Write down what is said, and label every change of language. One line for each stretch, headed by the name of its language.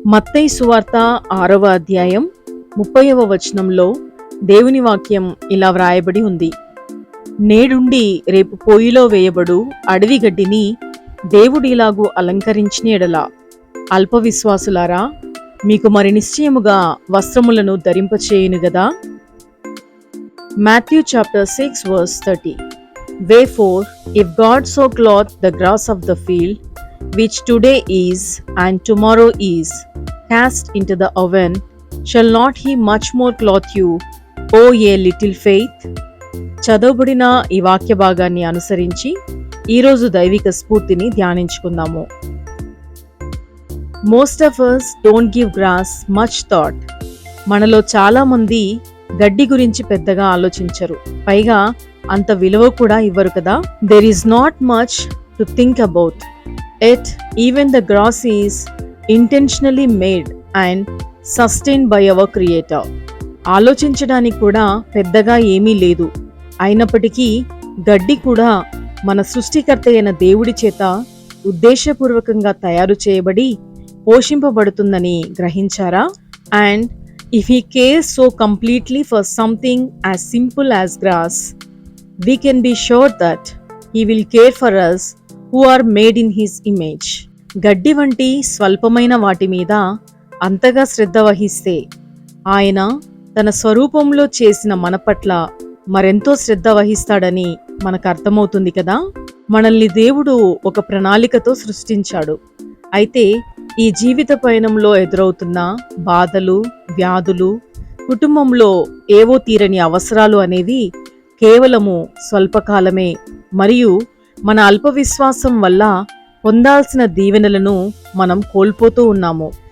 Telugu: మత్తయి సువార్త 6వ అధ్యాయం 30వ వచనంలో దేవుని వాక్యం ఇలా వ్రాయబడి ఉంది. నేడుండి రేపు పొయ్యిలో వేయబడు అడవి గడ్డిని దేవుడిలాగు అలంకరించిన ఎడల అల్ప విశ్వాసులారా, మీకు మరి నిశ్చయముగా వస్త్రములను ధరింపచేయును గదా.
English: Matthew chapter 6 verse 30. Wherefore, if God so clothe the grass of the field, which today is and tomorrow is cast into the oven, shall not he much more clothe you, O ye little faith?
Telugu: చదవబడిన ఈ వాక్య భాగాన్ని అనుసరించి ఈరోజు దైవిక స్ఫూర్తిని ధ్యానించుకుందాము.
English: Most of us don't give grass much thought.
Telugu: మనలో చాలా మంది గడ్డి గురించి పెద్దగా ఆలోచించరు, పైగా అంత విలువ కూడా ఇవ్వరు కదా.
English: There is not much to think about. Yet even the grass is intentionally made and sustained by our Creator.
Telugu: ఆలోచించడానికి కూడా పెద్దగా ఏమీ లేదు, అయినప్పటికీ గడ్డి కూడా మన సృష్టికర్త అయిన దేవుడి చేత ఉద్దేశపూర్వకంగా తయారు చేయబడి పోషింపబడుతుందని గ్రహించారా?
English: And if he cares so completely for something as simple as grass, we can be sure that he will care for us who are made in his image.
Telugu: గడ్డి వంటి స్వల్పమైన వాటి మీద అంతగా శ్రద్ధ వహిస్తే ఆయన తన స్వరూపంలో చేసిన మన పట్ల మరెంతో శ్రద్ధ వహిస్తాడని మనకు అర్థమవుతుంది కదా. మనల్ని దేవుడు ఒక ప్రణాళికతో సృష్టించాడు. అయితే ఈ జీవిత పయనంలో ఎదురవుతున్న బాధలు, వ్యాధులు, కుటుంబంలో ఏవో తీరని అవసరాలు అనేవి కేవలము స్వల్పకాలమే, మరియు మన అల్ప విశ్వాసం వల్ల పొందాల్సిన దీవెనలను మనం కోల్పోతూ ఉన్నాము.